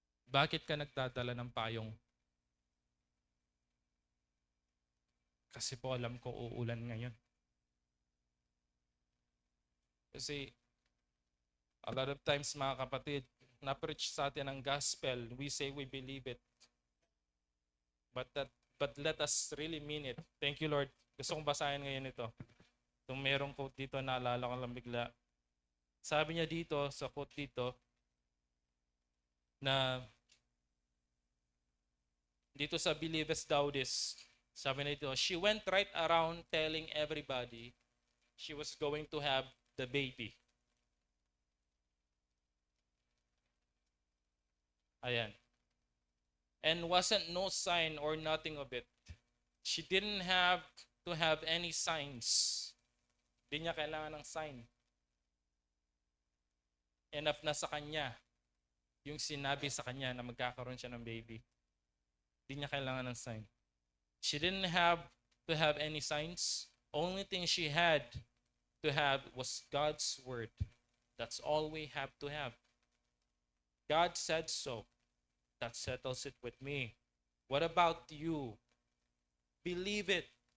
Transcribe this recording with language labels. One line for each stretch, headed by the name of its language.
Filipino: Bakit ka nagdadala ng payong? Kasi po alam ko uulan ngayon. Kasi
English: a lot of times,
Filipino: mga kapatid, na-preach sa atin ang gospel.
English: We say we believe it. But let us really mean it. Thank you, Lord.
Filipino: Gusto kong basahin ngayon ito. Itong merong quote dito, naalala ko lang bigla. Sabi niya dito, sa quote dito, na dito sa Believest Thou This, sabi na dito,
English: she went right around telling everybody she was going to have the baby.
Filipino: Ayan.
English: And wasn't no sign or nothing of it. She didn't have to have any signs.
Filipino: Hindi niya kailangan ng sign. Enough na sa kanya yung sinabi sa kanya na magkakaroon siya ng baby. Hindi niya kailangan ng sign.
English: She didn't have to have any signs. Only thing she had to have was God's word. That's all we have to have. God said so. That settles it with me. What about you? Believe it.